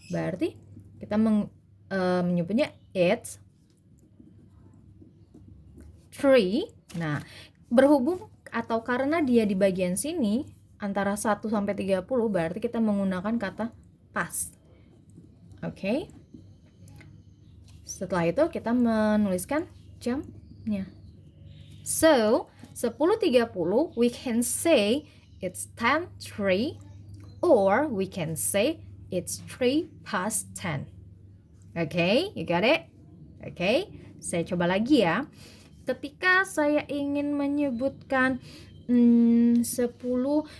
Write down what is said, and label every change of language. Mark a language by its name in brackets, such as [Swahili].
[Indonesian] Berarti kita menyebutnya [English] it's 3. [Indonesian] Nah, berhubung atau karena dia di bagian sini antara 1 sampai 30 berarti kita menggunakan kata past. Oke. Setelah itu kita menuliskan jamnya. [English] So, 10.30 we can say it's 10:03 or we can say it's 3 past 10. Okay, you got it? Okay, [Indonesian] saya coba lagi ya. Ketika saya ingin menyebutkan 10.21.